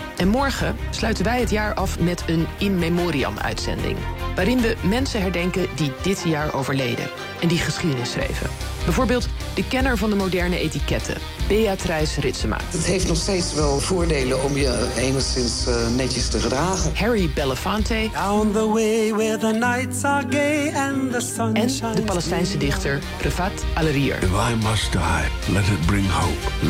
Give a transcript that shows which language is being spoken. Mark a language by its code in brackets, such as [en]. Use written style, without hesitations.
[nl] En morgen sluiten wij het jaar af met een In Memoriam-uitzending, waarin we mensen herdenken die dit jaar overleden en die geschiedenis schreven. Bijvoorbeeld de kenner van de moderne etiketten, Beatrice Ritsema. Het heeft nog steeds wel voordelen om je enigszins netjes te gedragen. Harry Belafonte. [en] Down the way where the nights are gay and the sun [nl] en de Palestijnse dichter Refat Alerier. [en] If I must die, let it bring hope.